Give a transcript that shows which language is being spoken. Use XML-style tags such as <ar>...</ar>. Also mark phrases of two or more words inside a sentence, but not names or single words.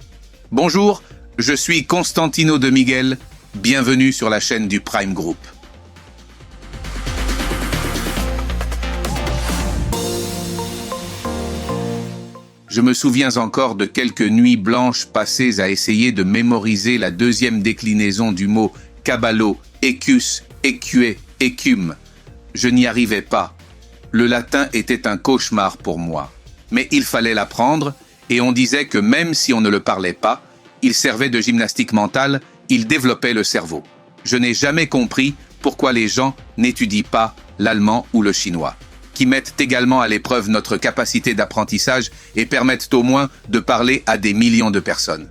<fr>Bonjour, je suis Constantino de Miguel, bienvenue sur la chaîne du Prime Group. Je me souviens encore de quelques nuits blanches passées à essayer de mémoriser la deuxième déclinaison du mot caballo, ecus, eque, écume. Je n'y arrivais pas. Le latin était un cauchemar pour moi. Mais il fallait l'apprendre, et on disait que même si on ne le parlait pas, il servait de gymnastique mentale, il développait le cerveau. Je n'ai jamais compris pourquoi les gens n'étudient pas l'allemand ou le chinois, qui mettent également à l'épreuve notre capacité d'apprentissage et permettent au moins de parler à des millions de personnes.</fr>